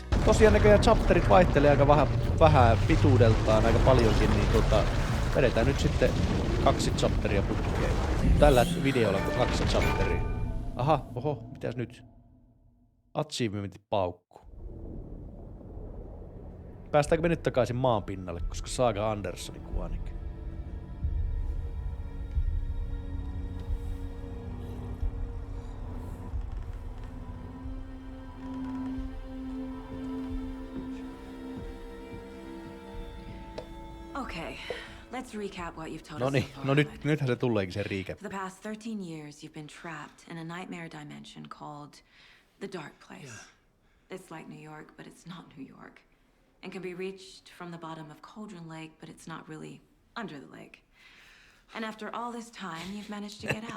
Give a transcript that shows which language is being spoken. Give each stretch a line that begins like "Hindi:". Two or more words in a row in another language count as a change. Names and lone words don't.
Finnish: Tosiaan näköjään chapterit vaihtelee aika vähän pituudeltaan aika paljonkin, niin vedetään nyt sitten 2 chapteria putkeen. Tällä videolla on 2 chapteria. Aha, oho, mitäs nyt? Achievementit paukku. Päästäänkö me nyt takaisin maan pinnalle, koska Saga Anderssonin kuvaanikin.
English: Okay, let's recap what you've told us
Finnish: Noniin,
English: so far.
Finnish: no nythän se tuleekin se recap.
English: For the past 13 years, you've been trapped in a nightmare dimension called the Dark Place. Yeah. It's like New York, but it's not New York. And can be reached from the bottom of Cauldron Lake, but it's not really under the lake. And after all this time, you've managed to get out.